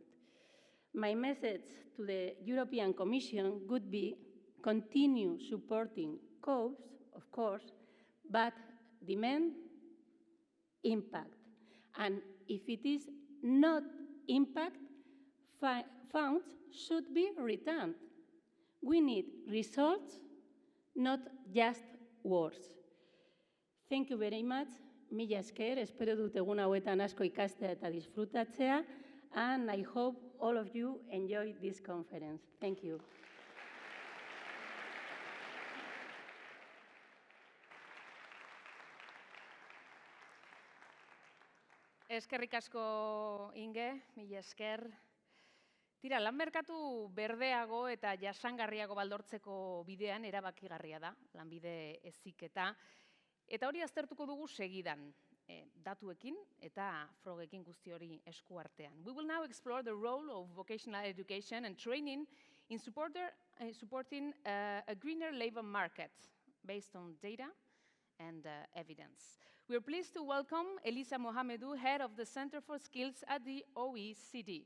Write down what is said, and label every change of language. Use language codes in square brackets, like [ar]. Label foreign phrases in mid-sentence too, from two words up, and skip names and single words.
[en] My message to the European Commission would be continue supporting COVES, of course, but demand impact. And if it is not impact, funds should be returned. We need results, not just words. Thank you very much. [eu] Mila esker, espero dut egun hauetan asko ikastea eta disfrutatzea, [en] and I hope all of you enjoy this conference. Thank you. [eu] Eskerrik asko, Inge, mila esker. Tira, lan merkatu berdeago eta jasangarriago baldortzeko bidean erabakigarria da, lanbide heziketa. Eta hori aztertuko dugu segidan, datuekin eta frogekin guzti hori esku artean. [en] We will now explore the role of vocational education and training in supporting a greener labor market based on data and evidence. We are pleased to welcome Elisa Mohamedou, head of the Center for Skills at the OECD.